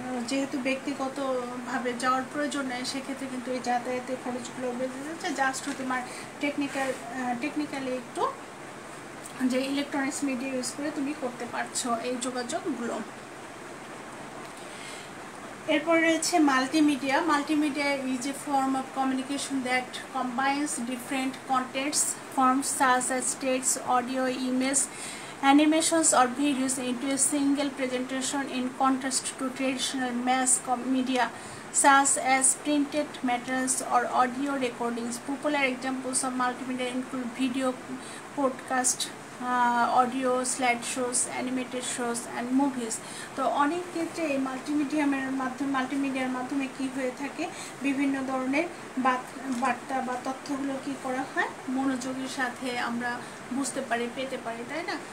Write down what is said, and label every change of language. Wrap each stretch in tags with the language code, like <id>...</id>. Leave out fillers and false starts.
<bn>যেহেতু ব্যক্তিগতভাবে যাওয়ার প্রয়োজন নেই, সেক্ষেত্রে কিন্তু এই যাতায়াতের খরচগুলো বেড়ে যাচ্ছে, জাস্ট তোমার টেকনিক্যালি একটু যে ইলেকট্রনিক্স মিডিয়া ইউজ করে তুমি করতে পারছো এই যোগাযোগগুলো। এরপর রয়েছে multimedia.</bn> <en>Multimedia is a form of communication that combines different contents forms such as text, audio, image, animations or videos into a single presentation, in contrast to traditional mass media such as printed materials or audio recordings. Popular examples of multimedia include video, podcast, audio, slide shows, animated shows and movies.</en> <bn>তো অনেক ক্ষেত্রে এই মাল্টিমিডিয়ার মাধ্যমে কি হয়ে থাকে, বিভিন্ন ধরনের বার্তা বা তথ্যগুলো কি করা হয়, মনোযোগের সাথে আমরা বুঝতে পারি, পেতে পারি, তাই না।</bn>